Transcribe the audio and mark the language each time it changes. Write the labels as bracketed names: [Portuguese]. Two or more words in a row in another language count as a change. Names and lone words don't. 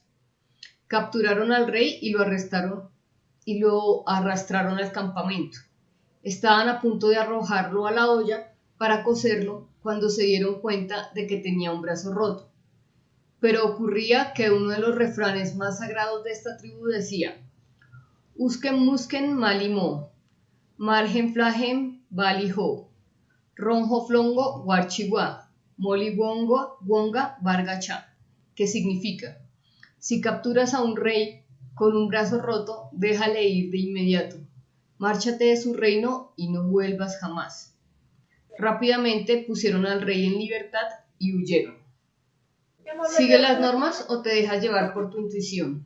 [Spanish] Capturaron al rey y lo arrastraron al campamento. Estaban a punto de arrojarlo a la olla para cocerlo cuando se dieron cuenta de que tenía un brazo roto. Pero ocurría que uno de los refranes más sagrados de esta tribu decía: Usken musken malimo, margen flagen baliho, ronjo flongo guarchigua, moli wonga bargacha, que significa: si capturas a un rey con un brazo roto, déjale ir de inmediato, márchate de su reino y no vuelvas jamás. Rápidamente pusieron al rey en libertad y huyeron. ¿Sigue las normas o te dejas llevar por tu intuición?